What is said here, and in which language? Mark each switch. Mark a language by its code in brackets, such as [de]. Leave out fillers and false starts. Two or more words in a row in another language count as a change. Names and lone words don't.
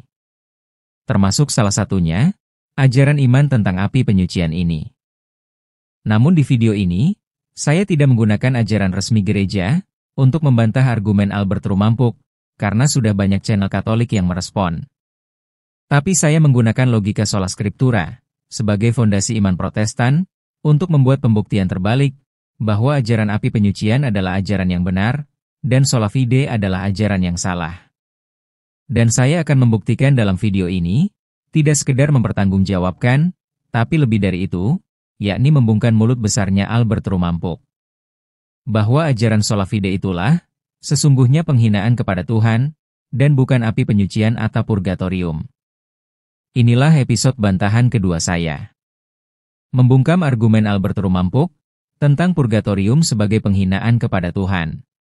[id] Termasuk salah satunya, ajaran iman tentang api penyucian ini. Namun di video ini, saya tidak menggunakan ajaran resmi gereja untuk membantah argumen Albert Rumampuk, karena sudah banyak channel Katolik yang merespon. Tapi saya menggunakan logika [la] sola scriptura [id] sebagai fondasi iman Protestan untuk membuat pembuktian terbalik bahwa ajaran api penyucian adalah ajaran yang benar, dan [la] sola fide [id] adalah ajaran yang salah. Dan saya akan membuktikan dalam video ini, tidak sekedar mempertanggungjawabkan, tapi lebih dari itu, yakni membungkam mulut besarnya Albert Rumampuk. Bahwa ajaran [la] sola fide [id] itulah, sesungguhnya penghinaan kepada Tuhan, dan bukan api penyucian atau purgatorium. Inilah episode bantahan kedua saya. Membungkam argumen Albert Rumampuk tentang purgatorium sebagai penghinaan kepada Tuhan.